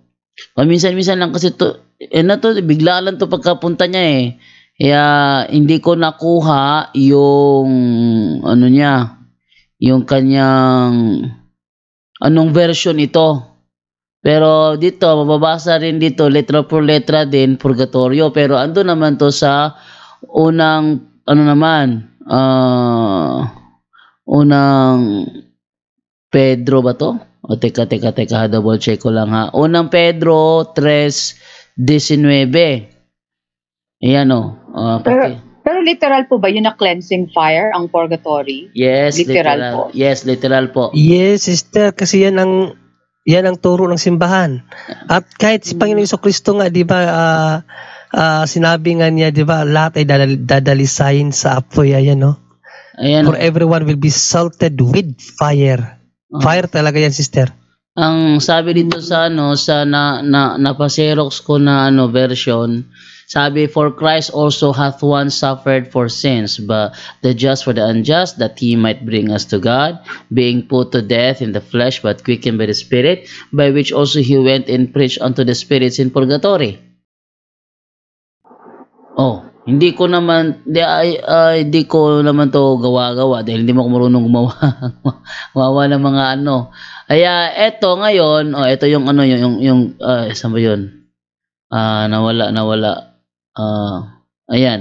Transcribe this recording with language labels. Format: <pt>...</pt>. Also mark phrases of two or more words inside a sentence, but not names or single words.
<tl>Paminsan-minsan lang kasi to, bigla lang to pagkapunta niya eh. Kaya hindi ko nakuha yung yung kanyang anong version ito. Pero dito mababasa rin dito</tl> <es>letra por letra</es> <tl>din purgatorio, pero ando naman to sa unang unang Pedro ba to? O teka double check ko lang ha. Unang Pedro 3:19. Ayan o. Pero literal po ba yun na</tl> <en>cleansing fire</en> <tl>ang purgatory?</tl> <en>Yes, literal</en> <tl>po.</tl> <en>Yes, literal po. Yes, sister,</en> <tl>kasi yan ang turo ng simbahan. At kahit si Panginoong Jesucristo nga, di ba, sinabi nga niya, di ba, lahat ay dadalisayin sa apoy. Ayan, no? Ayan.</tl> <en>For everyone will be salted with fire.</en> <tl>Fire talaga yan, sister. Ang sabi dito sa napa-Xerox ko na version, sabi,</tl> <en>for Christ also hath once suffered for sins, but the just for the unjust, that he might bring us to God, being put to death in the flesh, but quickened by the Spirit, by which also he went and preached unto the spirits in purgatory.</en> <tl>Hindi ko naman to gawa-gawa dahil hindi mo ako marunong gumawa ng mga Kaya eto ngayon, eto yung saan ba yun? Nawala. Ayan.</tl>